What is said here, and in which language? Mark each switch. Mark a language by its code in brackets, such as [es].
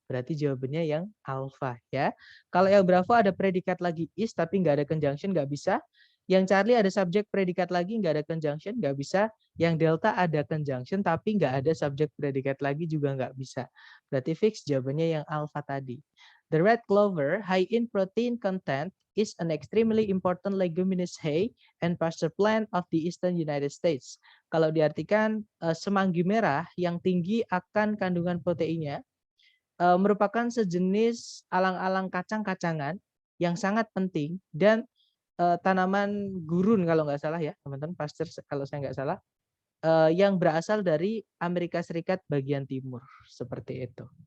[id] Berarti jawabannya yang alfa ya. Kalau yang Bravo ada predikat lagi is tapi nggak ada conjunction, nggak bisa. Yang Charlie ada subjek predikat lagi, nggak ada conjunction, nggak bisa. Yang Delta ada conjunction tapi nggak ada subjek predikat lagi, juga nggak bisa. Berarti fix jawabannya yang alfa tadi. [en] The red clover, high in protein content, is an extremely important leguminous hay and pasture plant of the eastern United States. [id] Kalau diartikan semanggi merah yang tinggi akan kandungan proteinnya, merupakan sejenis alang-alang kacang-kacangan yang sangat penting dan tanaman gurun kalau nggak salah ya teman-teman, pasture kalau saya nggak salah, yang berasal dari Amerika Serikat bagian timur, seperti itu.